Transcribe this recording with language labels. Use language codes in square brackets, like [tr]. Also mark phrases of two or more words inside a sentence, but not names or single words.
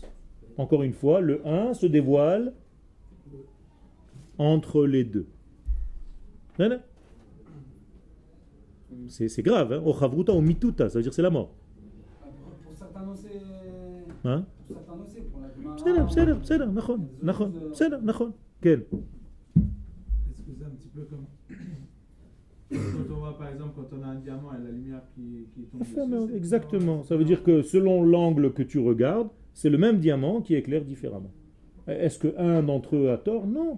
[fr] Encore une fois, le 1 se dévoile entre les deux. C'est grave, hein? [arc] או חברותא או מיתותא, [fr] ça veut dire c'est la mort. Pour certains noms, c'est... Hein? Pour certains noms, c'est pour la [he] בסדר, נכון. כן. [fr] Est-ce que c'est un petit peu comme quand on voit par exemple quand on a un diamant et la lumière qui tombe dessus, exactement. Ça veut dire que selon l'angle que tu regardes, c'est le même diamant qui éclaire différemment. Est-ce que un d'entre eux a tort? Non.